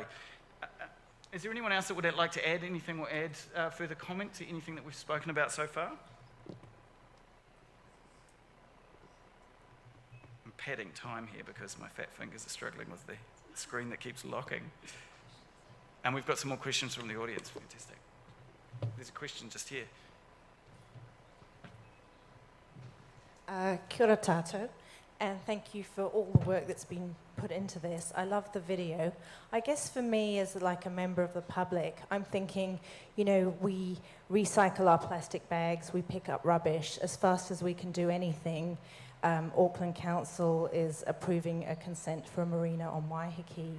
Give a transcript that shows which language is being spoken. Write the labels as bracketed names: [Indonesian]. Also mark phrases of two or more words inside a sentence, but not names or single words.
[English] Is there anyone else that would like to add anything or add further comment to anything that we've spoken about so far? I'm padding time here because my fat fingers are struggling with the screen that keeps locking. And we've got some more questions from the audience. Fantastic. There's a question just here. [Māori] Kia ora tātou, [English] and thank you for all the work that's been put into this. I love the video. I guess for me, as like a member of the public, I'm thinking, you know, we recycle our plastic bags, we pick up rubbish as fast as we can do anything. Auckland Council is approving a consent for a marina on Waiheke.